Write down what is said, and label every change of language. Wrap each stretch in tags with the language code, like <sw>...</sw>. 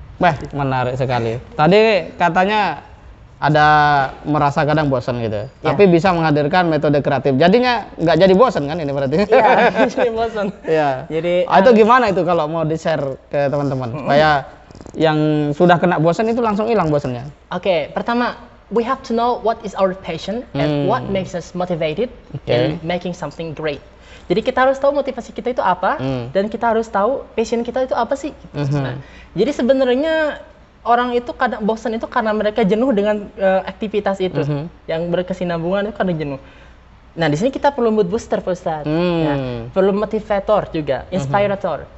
<id>Wah, menarik sekali. Tadi katanya ada merasa kadang bosan gitu. Ya. Tapi bisa menghadirkan metode kreatif. Jadinya nggak jadi bosan kan ini berarti? Iya, jadi bosan. Iya. Jadi itu gimana itu kalau mau di-share ke teman-teman supaya yang sudah kena bosan itu langsung hilang bosannya?</id> <en>Oke, pertama we have to know what is our passion and what makes us motivated in making something great.</en> <id>Jadi kita harus tahu motivasi kita itu apa dan kita harus tahu passion kita itu apa sih. Nah, jadi sebenarnya orang itu kadang bosan itu karena mereka jenuh dengan aktivitas itu, yang berkesinambungan itu karena jenuh. Nah di sini kita perlu mood booster, Pak Ustadz. Nah, perlu motivator juga, inspirator.</id>